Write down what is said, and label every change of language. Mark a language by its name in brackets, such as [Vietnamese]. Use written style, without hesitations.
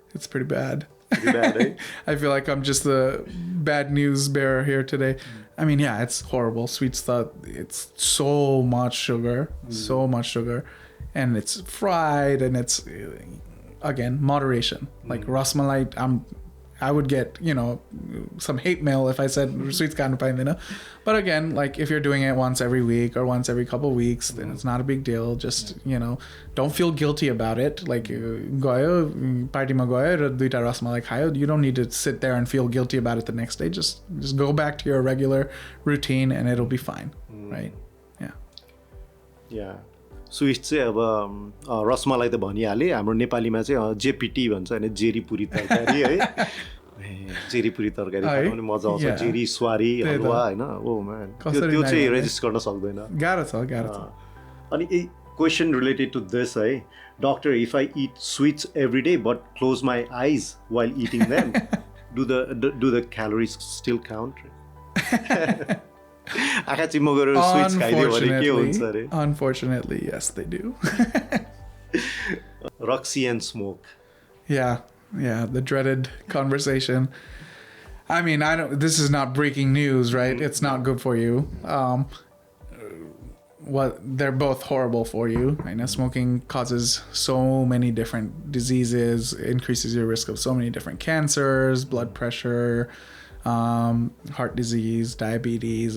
[English] it's pretty bad I feel like I'm just the bad news bearer here today I mean it's horrible sweets it's so much sugar and it's fried and it's again moderation like rasmalai I'm I would get, some hate mail if I said sweets [Nepali] खानु पाइँदैन. [English] But again, like if you're doing it once every week or once every couple weeks, then it's not a big deal. Just, don't feel guilty about it. [Nepali] Like गयो पार्टीमा गयो र दुईटा रसमलाई खायो. [English] You don't need to sit there and feel guilty about it the next day. Just go back to your regular routine and it'll be fine, right? Yeah. [Nepali] Yeah. Sweet चाहिँ अब रसमलाई त भनिहालेँ. हाम्रो नेपालीमा चाहिँ जेपिटी भन्छ होइन, जेरी पुरी तरकारी है. जेरी पुरी तरकारी खानु पनि मजा आउँछ. जेरी स्वारी हलुवा होइन. ओ म्यान, त्यो चाहिँ रेजिस्ट गर्न सक्दैन. गाह्रो छ. [English] अनि question related to this है, doctor, if I eat sweets every day but close my eyes while eating them, do the calories still count? [Nepali] आँखा चिम्मो गरेर स्विट्स खाइदियो भने के हुन्छ अरे? [English] Unfortunately, yes, they do. Roxy and smoke. Yeah, the dreaded conversation. I mean, this is not breaking news, right? It's not good for you. They're both horrible for you. I know smoking causes so many different diseases, increases your risk of so many different cancers, blood pressure, heart disease, diabetes.